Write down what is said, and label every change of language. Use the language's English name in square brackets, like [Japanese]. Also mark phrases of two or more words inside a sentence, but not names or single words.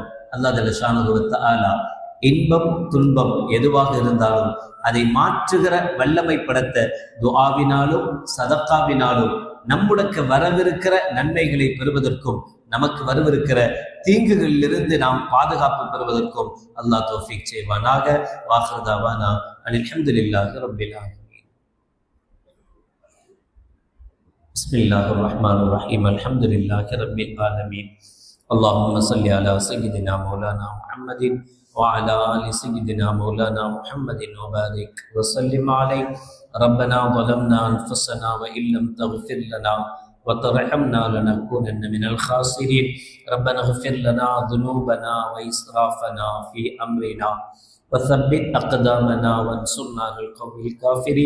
[Arabic] الله جل شأنه وتعالى [Tamil] இன்பம் துன்பம் எதுவாக இருந்தாலும் அதை மாற்றுகிற வல்லமை படைத்த துஆவினாலும் சதக்காவினாலும் நம்முடைய வரவிருக்கிற நன்மைகளை பெறுவதற்கும் நமக்கு வரவிருக்கிற தீங்குகளிலிருந்து நாம் பாதுகாப்பு பெறுவதற்கும் அல்லாஹ் தௌஃபீக் செய்வானாக. [Arabic] وآخر دعوانا أن الحمد لله رب العالمين. بسم الله الرحمن الرحيم. الحمد لله رب العالمين. اللهم صل على سيدنا مولانا محمد وعلى آل سيدنا مولانا محمد وبارك وسلم عليه. ربنا ظلمنا أنفسنا وإن لم تغفر لنا وترحمنا لنكونن من الخاسرين. ربنا اغفر لنا ذنوبنا وإسرافنا في أمرنا وثبت أقدامنا وانصرنا على القوم الكافرين.